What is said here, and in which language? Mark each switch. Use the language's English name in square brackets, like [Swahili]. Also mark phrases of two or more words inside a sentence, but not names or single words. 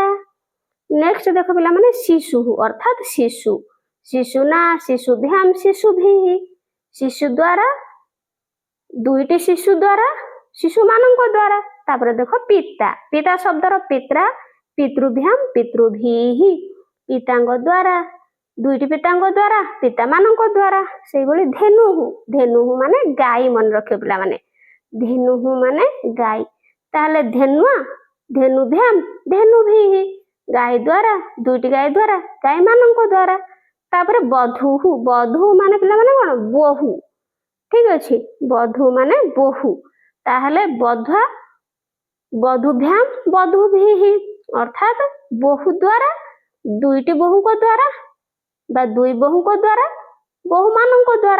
[Odia] ନେକ୍ସଟ ଦେଖ ପିଲା ମାନେ ଶିଶୁ ଅର୍ଥାତ ଶିଶୁ [Sanskrit] शिशुना शिशुभ्याम शिशुभिः [Odia] ଶିଶୁ ଦ୍ୱାରା ଦୁଇଟି ଶିଶୁ ଦ୍ୱାରା ଶିଶୁ ମାନଙ୍କ ଦ୍ୱାରା। ତାପର ଦେଖ ପିତା ପିତା ଶବ୍ଦର [Sanskrit] पिता पितृभ्याम पितृभिः [Odia] ପିତାଙ୍କ ଦ୍ୱାରା ଦୁଇଟି ପିତାଙ୍କ ଦ୍ୱାରା ପିତା ମାନଙ୍କ ଦ୍ୱାରା। ସେ ଭଳି ଧେନୁ ଧେନୁ ମାନେ ଗାଈ ମନେ ରଖ ପିଲା ମାନେ ଧେନୁ ମାନେ ଗାଈ ତାହାଲେ [Sanskrit] धेनुआ धेनुभ्याम धेनुभिः [Odia] ଗାଈ ଦ୍ୱାରା ଦୁଇଟି ଗାଈ ଦ୍ୱାରା ଗାଈ ମାନଙ୍କ ଦ୍ୱାରା। ତାପର ବଧୂ ବଧୂ ମାନେ ପିଲା ମାନେ କଣ ବୋହୂ। ଠିକ ଅଛି ବଧୂ ମାନେ ବୋହୂ ତାହାଲେ [Sanskrit] बधुआ बधुभ्याम बधुभिः [Odia] ଅର୍ଥାତ ବୋହୂ ଦ୍ୱାରା ଦୁଇଟି ବୋହୂ କୁ ଦ୍ୱାରା ବା ଦୁଇ ବୋହୂ କୁ ଦ୍ୱାରା ବୋହୂ ମାନଙ୍କ ଦ୍ୱାରା।